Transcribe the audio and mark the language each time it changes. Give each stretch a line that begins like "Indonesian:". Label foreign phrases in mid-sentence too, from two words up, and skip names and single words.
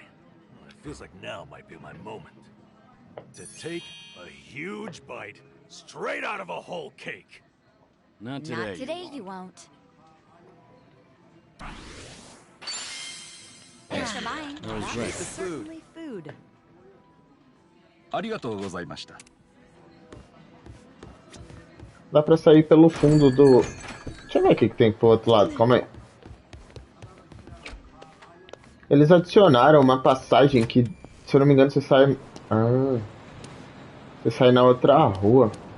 English: It feels like now might be my moment. To take a huge bite straight out of a whole cake. Not today. Not today, you won't. Thanks for buying. I was right. Certainly food.
Japanese: ありがとうございました。
Portuguese: Dá pra sair pelo fundo do... Deixa eu ver o que tem pro outro lado, calma aí. Eles adicionaram uma passagem que, se eu não me engano, você sai... Ah... Você sai na outra rua.